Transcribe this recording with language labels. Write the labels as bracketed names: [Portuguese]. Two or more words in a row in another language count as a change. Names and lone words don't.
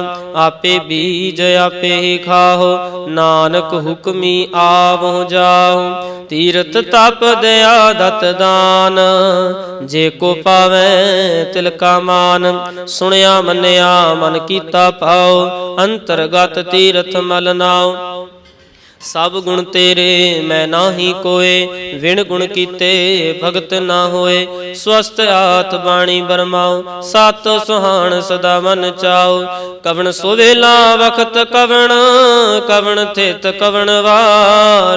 [Punjabi] ਆਪੇ ਬੀਜ ਆਪੇ ਹੀ ਖਾਹੋ, ਨਾਨਕ ਹੁਕਮੀ ਆਵਹੁ ਜਾਹੁ। ਤੀਰਥ ਤਪ ਦਇਆ ਦਤ ਦਾਨ, ਜੇ ਕੋ ਪਾਵੈ ਤਿਲ ਕਾ ਮਾਨ। ਸੁਣਿਆ ਮੰਨਿਆ ਮਨ ਕੀਤਾ ਪਾਓ, ਅੰਤਰਗਤ ਤੀਰਥ ਮਲ ਨਾਓ। ਸਬ ਗੁਣ ਤੇਰੇ ਮੈਂ ਨਾਹੀ ਕੋਏ, ਵਿਣ ਗੁਣ ਕੀਤੇ ਭਗਤ ਨਾ ਹੋਏ। ਸਵਸਥ ਆਤ ਬਾਣੀ ਬਰਮਾਓ, ਸਤ ਸੁਹਾਨ ਸਦਾ ਮਨ ਚਾਓ। ਕਵਣ ਸੁਵੇਲਾ ਵਖਤ ਕਵਣ, ਕਵਣ ਥਿਤ ਕਵਣ ਵਾਰ।